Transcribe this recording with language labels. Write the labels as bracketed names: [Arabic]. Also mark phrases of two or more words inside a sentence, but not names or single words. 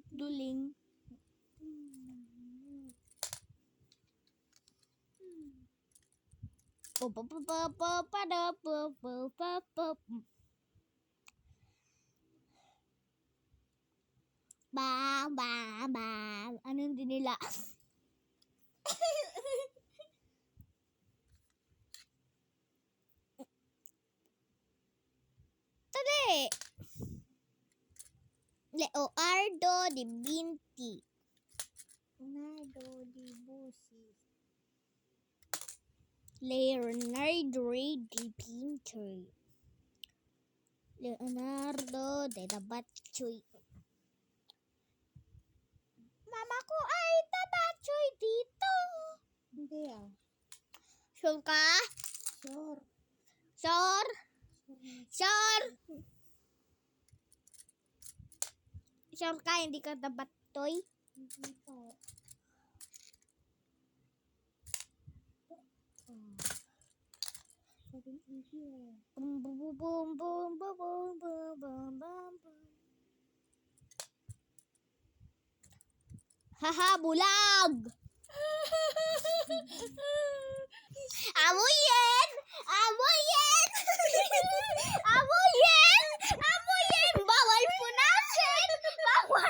[Filipino] Duling. Bang, bang, bang. Anong din nila? Tadi. Leonardo da Vinci. Leonardo di Vinci. Leonardo da Vinci. Leonardo da Vinci. Mama ko ay tabatsoy dito. Hindi ah. Sure ka? Sure. Sure? Sure? Sure ka hindi ka tabatsoy? Hindi po. Sabing hindi eh. Boom boom boom boom boom boom boom boom boom boom. Haha, bulag! Amoyin! Amoyin! Amoyin! Amoyin! Bawal punasin! Bawal!